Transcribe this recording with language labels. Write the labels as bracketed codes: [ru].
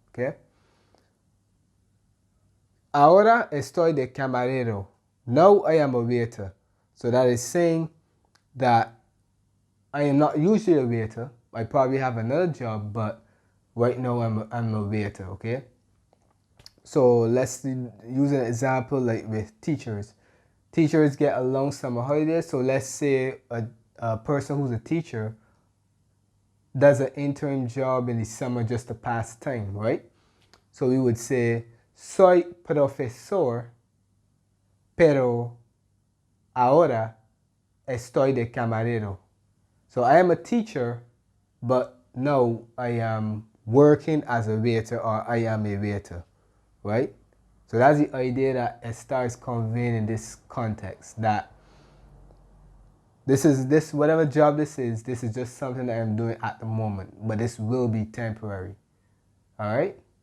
[es] Okay, ahora estoy de camarero. [en] Now I am a waiter. So that is saying that I am not usually a waiter. I probably have another job, but Right now I'm a waiter, okay? So let's use an example like with teachers. Teachers get a long summer holiday. So let's say a person who's a teacher does an interim job in the summer just to pass time, right? So we would say, [es] soy profesor, pero ahora estoy de camarero. [en] So I am a teacher, but now I am working as a waiter, or I am a waiter, right? So that's the idea that estar is conveying in this context, that this whatever job this is just something that I'm doing at the moment, but this will be temporary. Alright?